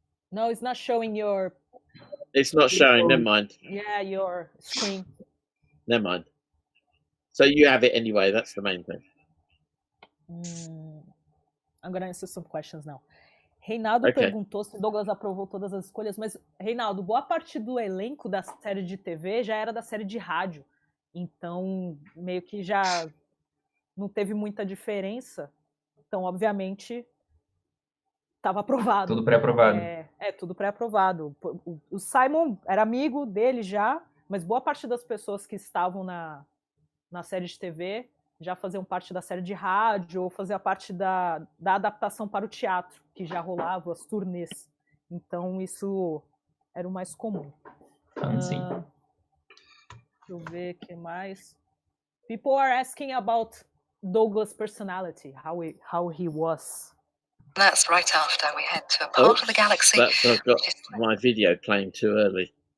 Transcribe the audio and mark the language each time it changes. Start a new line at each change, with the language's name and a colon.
English: No, it's not showing your... It's not showing, never mind. Yeah, your screen. Never mind. So you have it anyway, that's the main thing. I'm gonna answer some questions now.
Portuguese: Reinaldo perguntou se Douglas aprovou todas as escolhas, mas, Reinaldo, boa parte do elenco da série de TV já era da série de rádio. Então, meio que já não teve muita diferença. Então, obviamente, estava aprovado. Tudo pré-aprovado. Tudo pré-aprovado. O Simon era amigo dele já, mas boa parte das pessoas que estavam na série de TV já faziam parte da série de rádio ou faziam parte da adaptação para o teatro, que já rolava, as turnês. Então, isso era o mais comum. Sim. Deixa eu ver o que mais.
English: People are asking about Douglas' personality, how he was. That's right after we head to a part of the galaxy. I've got my video playing too early.